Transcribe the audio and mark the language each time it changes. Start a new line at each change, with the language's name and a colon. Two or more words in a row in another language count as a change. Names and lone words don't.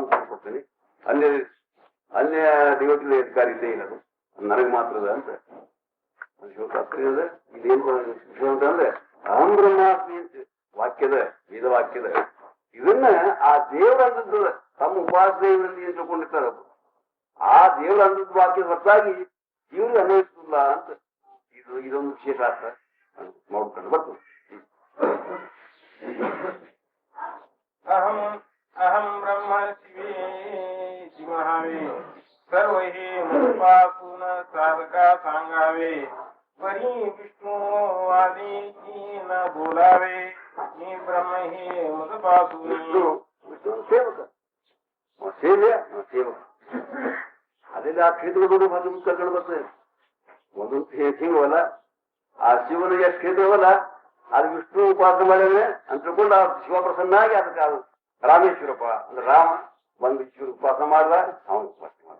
Kannada: ಮುಕ್ತಿ ಕೊಡ್ತೇನೆ, ಅನ್ಯ ದೇವತೆಗಳ ಅಧಿಕಾರ ಇಲ್ಲೇ ಇಲ್ಲ, ಅದು ನನಗೆ ಮಾತ್ರದ ಅಂತ ಶಿವಶಾಸ್ತ್ರದ ಇದೇನು ಅಂತಂದ್ರೆ
Sanskrit: ಅಹಂ ಬ್ರಹ್ಮಾಸ್ಮಿ
Kannada: ಅಂತ ವಾಕ್ಯದ ವೇದ ವಾಕ್ಯದ ಇದನ್ನ ಆ ದೇವರ ಅಂದದ್ದು ತಮ್ಮ ಉಪಾಸನೆಯಲ್ಲಿ ಏನ್ ತಿಳ್ಕೊಂಡಿರ್ತಾರ ಆ ದೇವರ ಅಂದದ್ದು ವಾಕ್ಯದ ಹೊರತಾಗಿ ಇವ್ರಿಗೆ ಅನ್ವಯಿಸಲ್ಲ ಅಂತ ಇದೊಂದು ವಿಶೇಷ ಅರ್ಥ ನೋಡ್ಕೊಂಡು ಬರ್ತದೆ.
Marathi: अहं अहं ब्रह्म शिवे शिवहावे सर्वहि मुपासून साधका सांगावे, वरी विष्णु आदि की न बोलावे, मी ब्रह्म ही मुपासूनी.
Kannada: ಸೇವಕ ಸೇವೆ ಸೇವಕ ಅದೆಲ್ಲ ಆ ಕ್ಷೇತ್ರಗಳು ಬಂದು ಕರ್ಕೊಂಡು ಬರ್ತದೆ. ಒಂದೊಂದು ಹಿಂಗವಲ್ಲ, ಆ ಶಿವನಿಗೆ ಎಷ್ಟು ಕ್ಷೇತ್ರವಲ್ಲ ಅದು ವಿಷ್ಣು ಉಪಾಸನೆ ಮಾಡಿದ್ರೆ ಅಂತ ತಿಳ್ಕೊಂಡು ಆ ಶಿವ ಪ್ರಸನ್ನಾಗಿ ಅದಕ್ಕೆ ಅದು ರಾಮೇಶ್ವರಪ್ಪ ಅಂದ್ರೆ ರಾಮ ಬಂದು ಶಿವ ಉಪಾಸನೆ ಮಾಡಿದ ಅವನು ಉಪಾಸನೆ ಮಾಡಿದ.